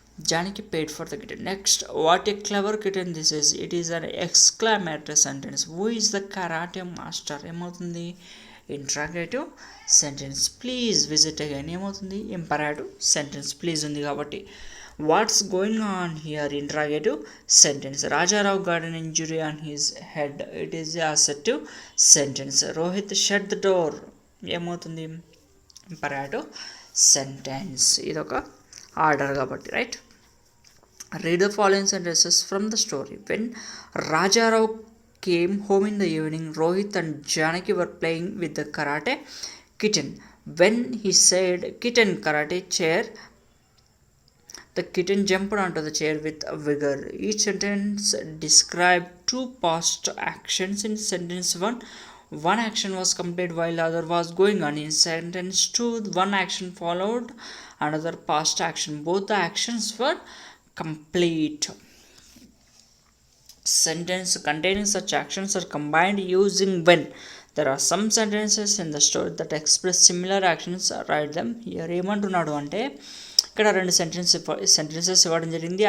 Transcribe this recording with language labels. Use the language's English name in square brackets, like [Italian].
[English] Janaki paid for the kitten. Next, what a clever kitten this is. It is an exclamatory sentence. Who is the karate master? [Telugu] ఏమవుతుంది, interrogative sentence. [English] please visit again [Telugu] ఏమవుతుంది, ఇంపరాటివ్ sentence. Please ఉంది కాబట్టి. [English] What's going on here, interrogative sentence. Rajarao got an injury on his head, it is a అసెర్టివ్ sentence. Rohit shut the door [Telugu] ఏమవుతుంది, [English] Imperative sentence. [Telugu] ఇదొక order కాబట్టి, right. [English] Read the following sentences from the story. When Rajarao came home in the evening, Rohit and Janaki were playing with the karate kitten. When he said kitten karate chair, the kitten jumped onto the chair with vigor. Each sentence described 2 past actions. In sentence 1, one action was completed while the other was going on. In sentence 2, one action followed another past action. Both the actions were complete. Sentence containing such actions are combined using when. There are some sentences in the story that express similar actions. Write them here. [Telugu] ఏమంటున్నాడు అంటే ఇక్కడ 2 sentences ఇవ్వడం జరిగింది.